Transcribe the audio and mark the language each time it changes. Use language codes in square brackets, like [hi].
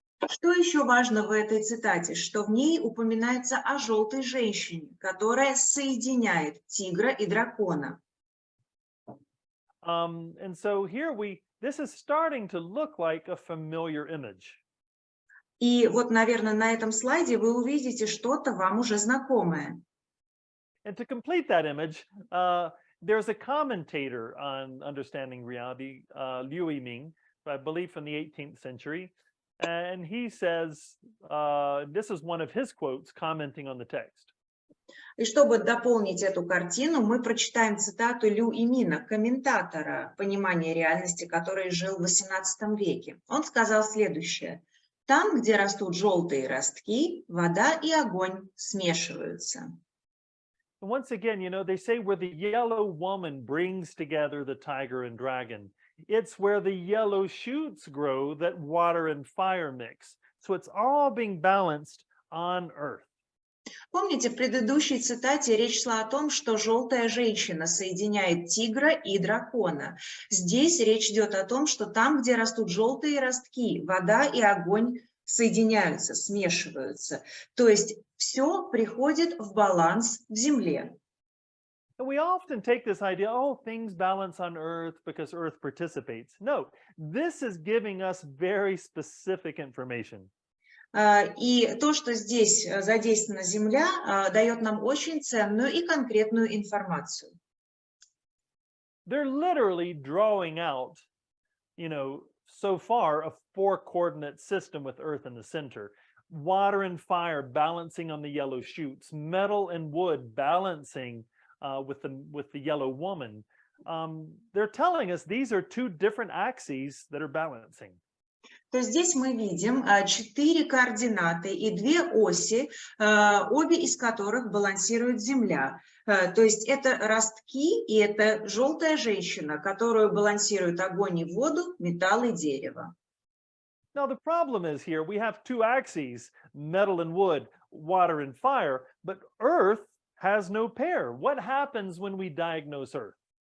[ru] Что еще важно в этой цитате, что в ней упоминается о желтой женщине, которая соединяет тигра и дракона. [en] And so here this is starting to look like a familiar image. [ru] И вот, наверное, на этом слайде вы увидите что-то вам уже знакомое. [en] And to complete that image, there's a commentator on understanding reality, Liu Yiming, I believe from the 18th century. And he says, this is one of his quotes commenting on the text. [ru] И чтобы дополнить эту картину, мы прочитаем цитату Лю Йимина, комментатора понимания реальности, который жил в XVIII веке. Он сказал следующее. Там, где растут желтые ростки, вода и огонь смешиваются. [en] Once again, they say where the yellow woman brings together the tiger and dragon. It's where the yellow shoots grow that water and fire mix. So it's all being balanced on earth. [ru] Помните, в предыдущей цитате речь шла о том, что желтая женщина соединяет тигра и дракона. Здесь речь идет о том, что там, где растут желтые ростки, вода и огонь соединяются, смешиваются. То есть все приходит в баланс в земле. [en] And we often take this idea, things balance on Earth because Earth participates. No, this is giving us very specific information. [ru] И то, что здесь задействована Земля, дает нам очень ценную и конкретную информацию. [en] They're literally drawing out, so far a 4-coordinate system with Earth in the center. Water and fire balancing on the yellow shoots, metal and wood balancing with the yellow woman. They're telling us these are two different axes that are balancing. [ru] То здесь мы видим 4 координаты и 2 оси, обе из которых балансирует Земля. То есть это ростки и это желтая женщина, которую балансирует огонь и воду, металл и дерево. [en] Now the problem is here we have 2 axes, metal and wood, water and fire, but Earth has no pair. What happens when we diagnose Earth?